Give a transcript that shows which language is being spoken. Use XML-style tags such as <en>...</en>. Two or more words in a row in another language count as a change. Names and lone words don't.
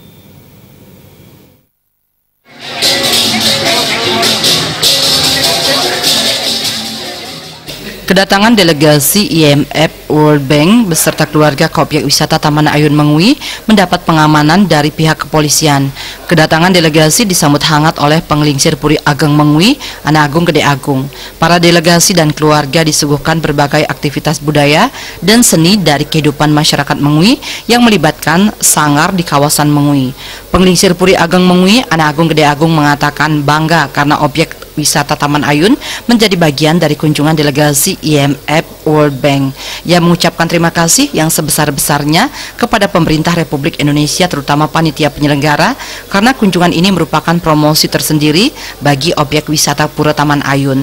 <id>Kedatangan delegasi IMF World Bank beserta keluarga ke objek wisata Taman Ayun Mengui mendapat pengamanan dari pihak kepolisian. Kedatangan delegasi disambut hangat oleh Penglingsir Puri Ageng Mengui, Anak Agung Gede Agung. Para delegasi dan keluarga disuguhkan berbagai aktivitas budaya dan seni dari kehidupan masyarakat Mengui yang melibatkan sanggar di kawasan Mengui. Penglingsir Puri Ageng Mengui, Anak Agung Gede Agung mengatakan bangga karena objek wisata Taman Ayun menjadi bagian dari kunjungan delegasi IMF World Bank. Ia mengucapkan terima kasih yang sebesar-besarnya kepada pemerintah Republik Indonesia, terutama panitia penyelenggara, karena kunjungan ini merupakan promosi tersendiri bagi objek wisata Pura Taman Ayun.</id>